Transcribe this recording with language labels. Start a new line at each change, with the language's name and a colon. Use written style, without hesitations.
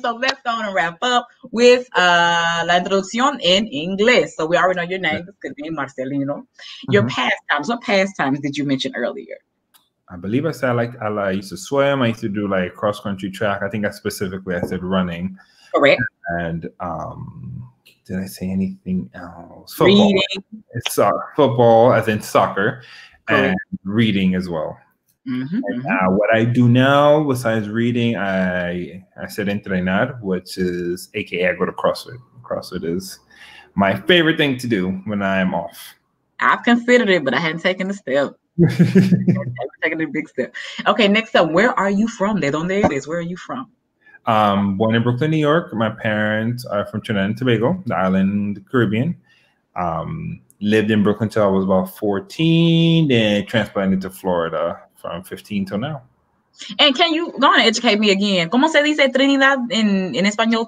English: So let's go on and wrap up with
Spanish: la introducción en inglés.
English: So we already know your name. It's Cadeem Marcelino. Your pastimes. What pastimes did you mention earlier? I believe I said I used to swim. I used to do like cross country track. I think I said running. Correct. And did I say anything else? Football. Reading. It's football, as in soccer. And reading as well. What I do now, besides reading, I said entrenar, which is AKA I go to CrossFit. CrossFit is my favorite thing to do when I'm off. I've considered it, but I hadn't taken the step. Taking a big step. Okay, next up, where are you from?
Spanish: ¿De dónde eres?
English: Where are you from? Born in Brooklyn, New York. My parents are from Trinidad and Tobago, the island, the Caribbean. Lived in Brooklyn until I was about 14, then transplanted to Florida from 15 till now. And can you go on and educate me again?
Spanish: ¿Cómo se dice Trinidad en español?